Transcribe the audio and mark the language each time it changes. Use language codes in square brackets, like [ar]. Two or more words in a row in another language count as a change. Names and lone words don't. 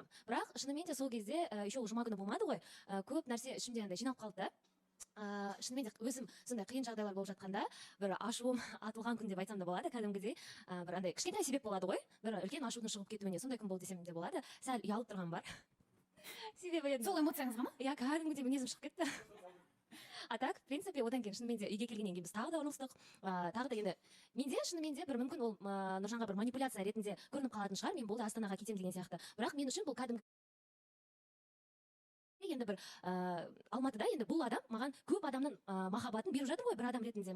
[kk] Бірақ шынымен де сол кезде еще жұма күні болмады ғой, көп нәрсе ішімде андай жиналып қалды да. Шынымен де өзім сондай қиын жағдайлар болып жатқанда бір ашуым атылған күн деп айтсам да болады, кәдімгідей бір андай кішкентай себеп болады ғой, бір үлкен ашудың шығып кетуіне сондай күн болды десем де болады. Сәл ұялып тұрған бар. Себебі енді сол эмоцияңызға ма? Иә, кәдімгідей мінезім шығып кетті. [ru] А так, в принципе, [kk] одан кейін шынымен де үйге келгеннен кейін біз тағы да ұрылыстық. Тағы да енді менде шынымен де бір мүмкін ол Нұржанға бір манипуляция ретінде көрініп қалатын шығар, мен болды Астанаға кетем деген сияқты. Бірақ мен үшін бұл кәдімгі енді бір Алматыда енді бұл адам маған көп адамның махаббатын беріп жатыр ғой, бір адам ретінде.